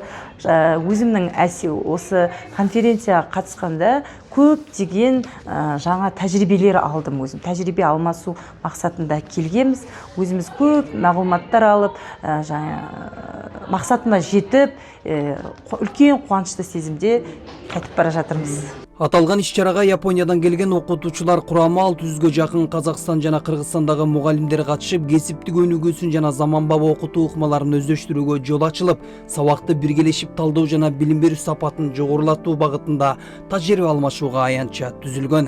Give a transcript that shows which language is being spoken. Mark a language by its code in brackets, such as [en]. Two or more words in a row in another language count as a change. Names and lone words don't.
[kk] Өзімнің осы конференцияға қатысқанда көптеген жаңа тәжірибелер алдым. Өзім тәжірибе алмасу мақсатында келгенбіз. Өзіміз көп мағлұматтар алып, мақсатына жетіп, үлкен қуанышты сезімде қайтып бара жатырмыз. [ky] Аталган иш-чарага Япониядан келген окутуучулар курамы 600гө жакын Казакстан жана Кыргызстандагы мугалимдер катышып, кесиптик өнүгүүсүн жана заманбап окутуу ыкмаларын өздөштүрүүгө жол ачылып, сабакты биргелешип талдоо жана билим берүү сапатын жогорулатуу багытында тажрыйба алмашууга аянтча түзүлгөн.